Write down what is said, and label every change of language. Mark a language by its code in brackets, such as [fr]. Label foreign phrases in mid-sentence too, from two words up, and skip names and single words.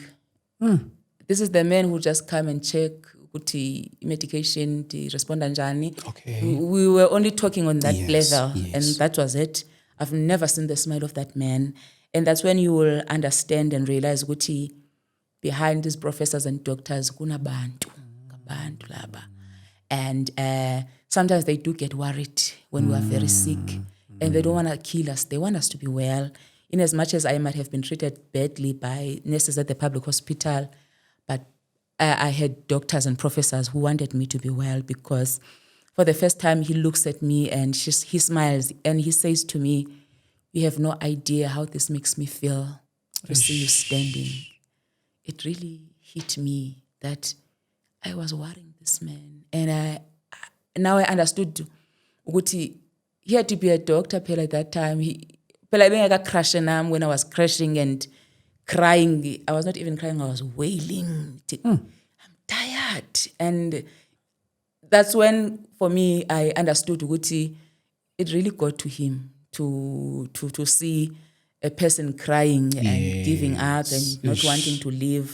[en] This is the man who just come and check ukuthi medication, the respond njani. Okay. We were only talking on that level, yes. and that was it. I've never seen the smile of that man. And that's when you will understand and realize ukuthi behind these professors and doctors, [zu] kuna bantu laba. [en] And sometimes they do get worried when we are very sick, and they don't want to kill us. They want us to be well. In as much as I might have been treated badly by nurses at the public hospital, but I had doctors and professors who wanted me to be well, because For the first time, he looks at me and he smiles and he says to me, "You have no idea how this makes me feel to see you standing." It really hit me that I was worrying this man. And now I understood ukuthi he had to be a doctor phela at that time. [zu] Phela bengeka crash nami [en] when I was crashing and crying. I was not even crying, I was wailing. I'm tired. And that's when, for me, I understood ukuthi it really got to him to see a person crying and giving up and not wanting to live.